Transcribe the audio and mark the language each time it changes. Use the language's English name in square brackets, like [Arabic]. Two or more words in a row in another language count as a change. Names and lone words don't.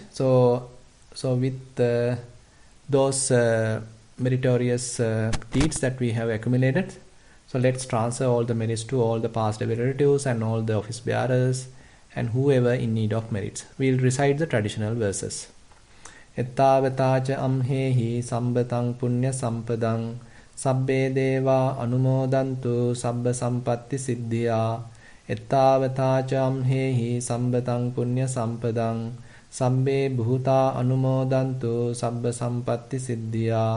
[English] So with those meritorious deeds that we have accumulated, so let's transfer all the merits to all the past relatives and all the office bearers and whoever in need of merits. We'll recite the traditional verses. [Pali] Ettavatacha amhehi sambatang punya sampadang sabbe deva anumodantu sabba sampatti siddhya. Ettavatacha amhehi sambatang punya sampadang sabbe bhuta anumodantu sabba sampatti siddhya.